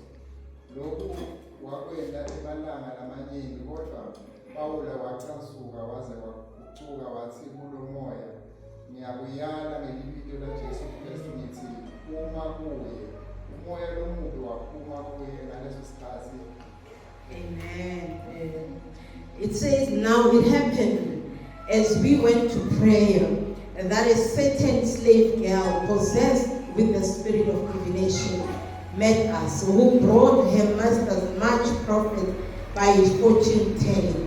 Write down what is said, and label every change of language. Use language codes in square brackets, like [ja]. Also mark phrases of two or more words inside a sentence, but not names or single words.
[ss] Lokhu wakwenda emalanga lamaningi, kodwa Pawulo wacasuka waze wagucuka wathi kulo moya, ngiyakuyala ngelibito laJesu Kristu ngithi uma kuye. Umoya lomubi waphuma kuye ngaleso sikhathi. Amen. [en] It says, now it happened as we went to prayer, that a certain slave girl possessed with the spirit of divination met us, who brought her masters much profit by his fortune telling.